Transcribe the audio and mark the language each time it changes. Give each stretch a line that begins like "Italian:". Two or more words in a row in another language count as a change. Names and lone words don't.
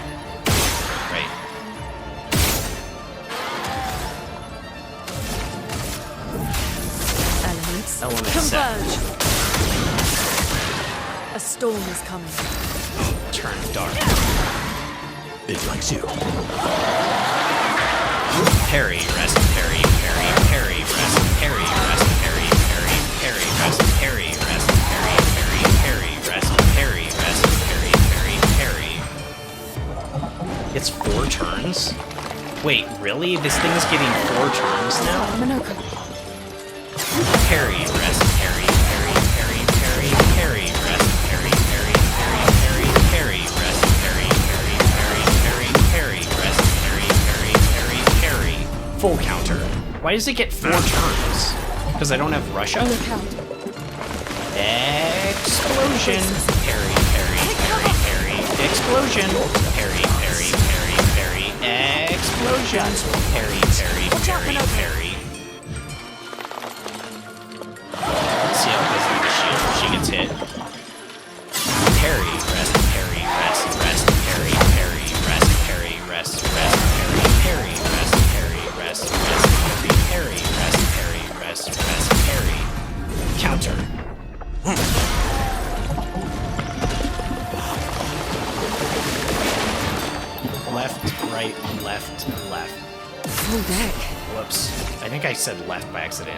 English: Right. Elements. Element set. Converge. A storm is coming. Turn dark. It likes you. Parry, rest, parry, parry, parry, rest, parry, rest, parry, parry, parry, rest, parry, rest, parry, parry, parry, rest, parry, rest, parry, parry, parry. It's 4 turns? Wait, really? This thing is getting 4 turns now? Minoko. Parry, rest, parry, parry, parry, parry, parry, rest, parry, parry, parry, parry, parry, rest, parry, parry, parry, parry, parry, rest, parry, parry, parry, parry. Full counter. Why does it get 4 turns? Because I don't have Russia? Look out. Explosion. Parry, parry, parry, parry. Explosion. Parry, parry, parry, parry. Explosion. Parry, parry, parry, parry. Let's see how it goes into the shield if she gets hit. Parry, rest, parry, rest, rest, parry, parry, rest, parry, rest, rest, parry, parry, rest, parry, rest, rest, parry, parry, rest, parry, rest, rest, parry. Counter. Left, right, left, left. Full deck. Whoops. I think I said left by accident.